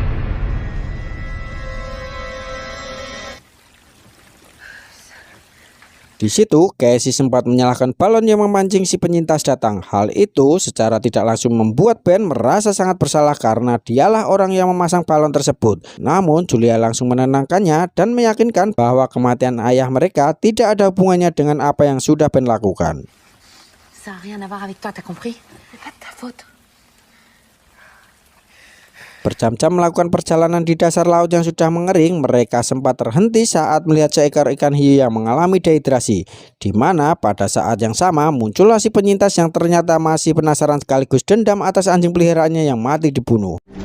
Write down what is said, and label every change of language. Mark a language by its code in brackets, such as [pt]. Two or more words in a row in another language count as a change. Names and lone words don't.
[id] Di situ, Casey sempat menyalakan balon yang memancing si penyintas datang. Hal itu secara tidak langsung membuat Ben merasa sangat bersalah karena dialah orang yang memasang balon tersebut. Namun, Julia langsung menenangkannya dan meyakinkan bahwa kematian ayah mereka tidak ada hubungannya dengan apa yang sudah Ben lakukan. [fr] Ça n'a rien à voir avec toi, t'as compris? C'est pas de ta faute. [id] Berjam-jam melakukan perjalanan di dasar laut yang sudah mengering, mereka sempat terhenti saat melihat seekor ikan hiu yang mengalami dehidrasi. Di mana pada saat yang sama muncullah si penyintas yang ternyata masih penasaran sekaligus dendam atas anjing peliharaannya yang mati dibunuh.